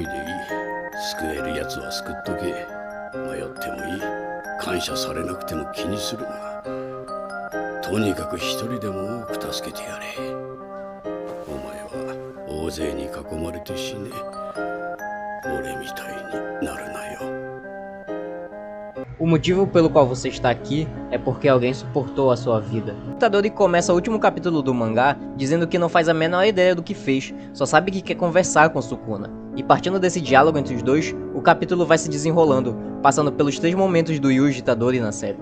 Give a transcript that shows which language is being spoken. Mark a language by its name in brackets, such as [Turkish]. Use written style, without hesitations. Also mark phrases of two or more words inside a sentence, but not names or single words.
[Japanese] 救える奴は救っとけ。迷ってもいい。感謝されなくても気にするな。とにかく一人でも多く助けてやれ。お前は大勢に囲まれて死ね。俺みたいになるなよ。 [Portuguese] O motivo pelo qual você está aqui é porque alguém suportou a sua vida. O Itadori começa o último capítulo do mangá dizendo que não faz a menor ideia do que fez, só sabe que quer conversar com Sukuna. E partindo desse diálogo entre os dois, o capítulo vai se desenrolando, passando pelos 3 momentos do Yuji Itadori na série.